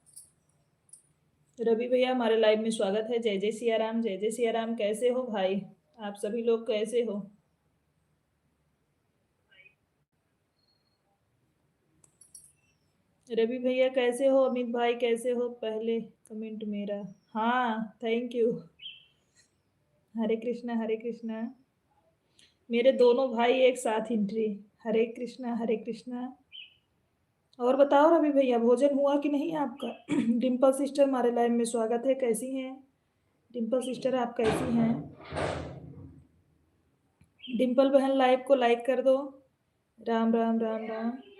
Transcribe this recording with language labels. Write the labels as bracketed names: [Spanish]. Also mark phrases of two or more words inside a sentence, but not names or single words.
[Hindi] रवि भैया हमारे लाइव में स्वागत है। जय जय सिया राम, जय जय सिया राम। कैसे हो भाई? आप सभी लोग कैसे हो? रवि भैया कैसे हो? अमित भाई कैसे हो? पहले कमेंट मेरा। हाँ, [English] Thank you. [Hindi] हरे कृष्णा, हरे कृष्णा। मेरे दोनों भाई एक साथ एंट्री। हरे कृष्णा, हरे कृष्णा। और बताओ रवि भैया, भोजन हुआ कि नहीं आपका? डिम्पल सिस्टर हमारे लाइव में स्वागत है। कैसी हैं डिम्पल सिस्टर? आप कैसी हैं? डिम्पल बहन लाइव को लाइक कर दो। राम राम राम राम।